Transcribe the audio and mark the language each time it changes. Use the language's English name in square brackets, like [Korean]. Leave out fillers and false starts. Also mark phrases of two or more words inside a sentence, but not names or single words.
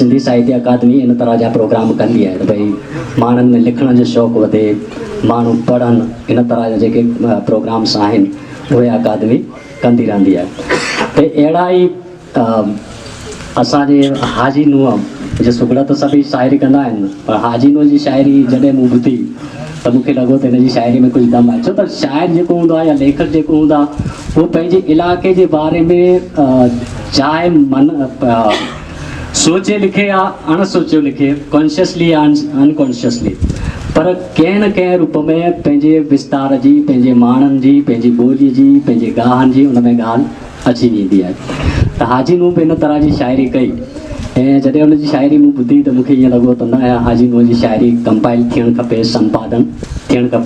[Sindhi] सिंधी साहित्य अकादमी इन तरह जा प्रोग्राम कंदी आहे त भई माण्हुनि में लिखण जो शौक़ु वधे माण्हू पढ़नि इन तरह जा जेके प्रोग्राम्स आहिनि उहे अकादमी कंदी रहंदी आहे। त अहिड़ा ई असांजे हाजी नूंहं जे सुगड़ा त सभई शाइरी कंदा आहिनि पर हाजी नूंहं जी शाइरी जॾहिं मूं ॿुधी त मूंखे लॻो त हिन जी शाइरी में कुझु दम आहे छो त शाइर जेको हूंदो आहे या लेखक जेको हूंदो आहे उहो पंहिंजे इलाइक़े जे बारे में चाहे मन सोचे लिखे या अणसोचियो लिखे कॉन्शियसली या अनकॉन्शियसली पर कंहिं न कंहिं रूप में पंहिंजे विस्तार जी पंहिंजे माण्हुनि जी पंहिंजी ॿोलीअ जी पंहिंजे गाहनि जी उन में ॻाल्हि अची वेंदी आहे। त हाजी नूंहं बि इन तरह जी शाइरी कई ऐं जॾहिं हुनजी शाइरी मूं ॿुधी त मूंखे ईअं लॻो त न हाजी नूंहं जी शाइरी कंपाइल थियणु खपे संपादन थियणु खपे।